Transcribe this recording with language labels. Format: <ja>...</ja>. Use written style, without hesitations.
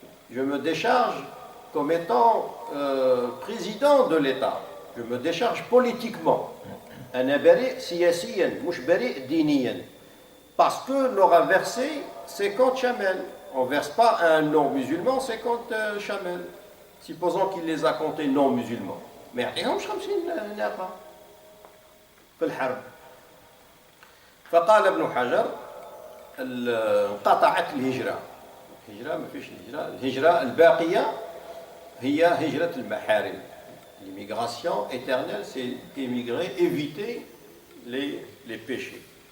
<fr>Je me décharge comme étant président de l'État. Je me décharge politiquement.</fr> <ar>أنا بريء سياسيا مش بريء دينيا.</ar> <fr>Parce que leur a versé 50 chamels. On ne verse pas à un non-musulman 50 chamels. Supposons qu'il les a comptés non-musulmans.</fr> <ar>Mais يعطيهمش 50 ناقة في الحرب. فقال ابن حجر انقطعت الهجرة. الهجرة ما فيش الهجرة الباقية هي هجرة المحارم.</ar> <fr>L'immigration éternelle, c'est émigrer, éviter les péchés.</fr>